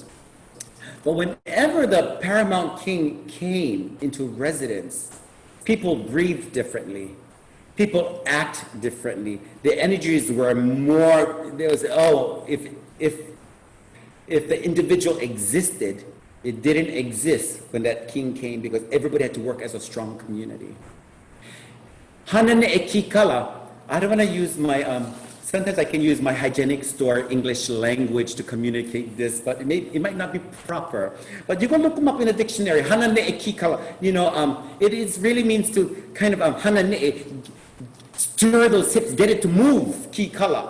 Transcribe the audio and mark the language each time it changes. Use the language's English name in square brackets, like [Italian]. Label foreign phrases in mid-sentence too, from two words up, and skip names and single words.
[English] But whenever the paramount king came into residence, people breathed differently. people act differently. The energies were more, there was, oh, if the individual existed, it didn't exist when that king came because everybody had to work as a strong community. [Hawaiian] Hanane e kikala, [English] I don't want to use my, sometimes I can use my hygienic store English language to communicate this, but it might not be proper. But you can look them up in a dictionary, [Hawaiian] hanane e kikala, [English] you know, it really means to kind of, hanane, stir those hips, get it to move, kikala.